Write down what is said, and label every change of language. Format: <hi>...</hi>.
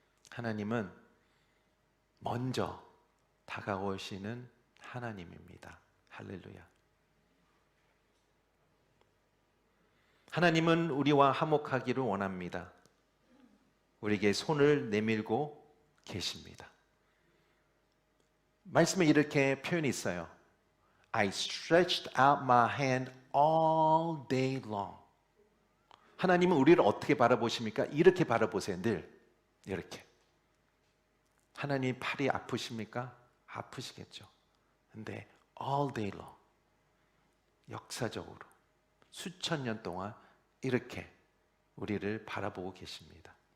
<ko>하나님은 먼저 다가오시는 하나님입니다. 할렐루야. 하나님은 우리와 화목하기를 원합니다. 우리에게 손을 내밀고 계십니다. 말씀에 이렇게 표현이 있어요.</ko> <en>I stretched out my hand all day long.</en> <ko>하나님은 우리를 어떻게 바라보십니까? 이렇게 바라보세요. 늘 이렇게. 하나님 팔이 아프십니까? 아프시겠죠. 근데</ko> <en>all day long,</en> <ko>역사적으로 수천 년 동안 이렇게 우리를 바라보고 계십니다.</ko>